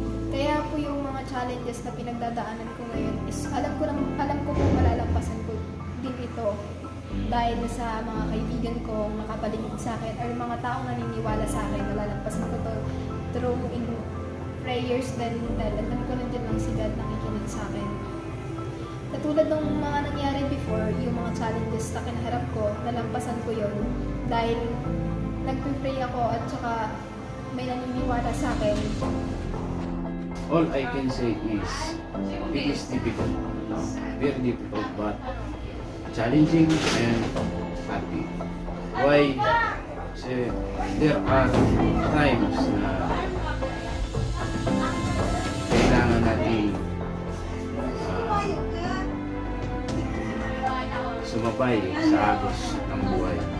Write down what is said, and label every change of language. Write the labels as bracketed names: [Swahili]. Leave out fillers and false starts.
[Filipino] Kaya po yung mga challenges na pinagdadaanan ko ngayon is alam ko po malalampasan ko din ito dahil sa mga kaibigan ko nakapaligid sa akin or mga taong naniniwala sa akin, malalampasan ko to through in prayers din dahil alam ko nandiyan lang si God nakikinig sa akin. Katulad ng mga nangyari before, yung mga challenges na kinaharap ko, nalampasan ko yon dahil nagpipray ako at saka may naniniwala sa akin. [English] All I can say is, it is difficult, very difficult, but challenging and happy. Why? [Filipino] Kasi [English] there are times [Filipino] na kailangan natin sumabay sa agos ng buhay.